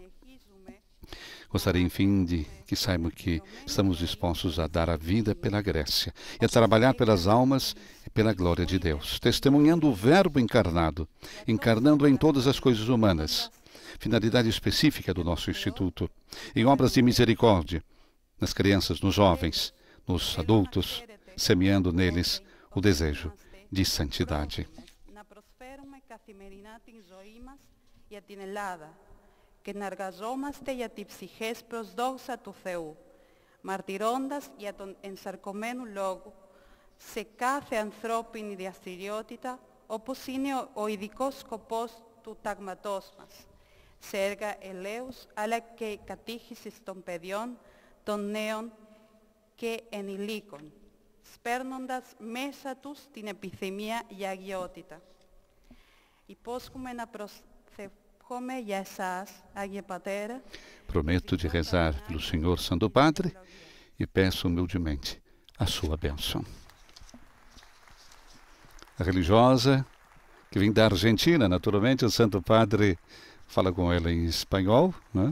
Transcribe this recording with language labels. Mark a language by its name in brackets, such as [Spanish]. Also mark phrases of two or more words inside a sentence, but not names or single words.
[Portuguese] Gostaria, enfim, de que saibam que estamos dispostos a dar a vida pela Grécia e a trabalhar pelas almas e pela glória de Deus, testemunhando o Verbo encarnado, encarnando em todas as coisas humanas, finalidade específica do nosso Instituto, em obras de misericórdia, nas crianças, nos jovens, nos adultos, semeando neles o desejo de santidade. [Greek] Και να εργαζόμαστε για τη ψυχές προσδόξα του Θεού, μαρτυρώντας για τον ενσαρκωμένο λόγο σε κάθε ανθρώπινη δραστηριότητα, όπως είναι ο ειδικός σκοπός του τάγματός μας, σε έργα ελέους, αλλά και κατήχησης των παιδιών, των νέων και ενηλίκων, σπέρνοντας μέσα τους την επιθυμία για αγιότητα. Υπόσχομαι να [Portuguese] Prometo de rezar pelo Senhor Santo Padre e peço humildemente a sua bênção. A religiosa, que vem da Argentina, naturalmente, o Santo Padre fala com ela em espanhol, né?